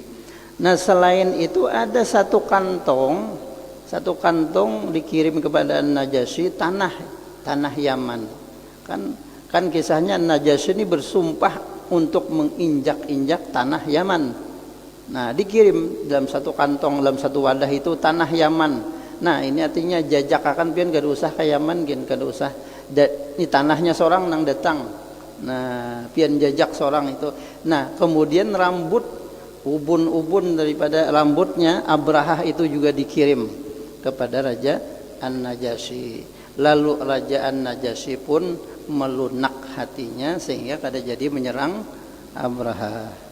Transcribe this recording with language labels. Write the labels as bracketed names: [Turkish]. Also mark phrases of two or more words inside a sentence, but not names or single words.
[Indonesian] Nah, selain itu ada satu kantong dikirim kepada An-Najasyi, tanah Yaman. Kan kisahnya An-Najasyi ini bersumpah untuk menginjak-injak tanah Yaman. Nah, dikirim dalam satu kantong, dalam satu wadah itu tanah Yaman. [Banjar] Nah, ini artinya jajak akan pian kada usah ke Yaman, kada usah. Ini tanahnya seorang nang datang. Nah, pian jajak seorang itu. [Indonesian] Nah, kemudian rambut, ubun-ubun daripada rambutnya Abrahah itu juga dikirim kepada Raja An-Najasyi. Lalu Raja An-Najasyi pun melunak hatinya sehingga kada jadi menyerang Abrahah.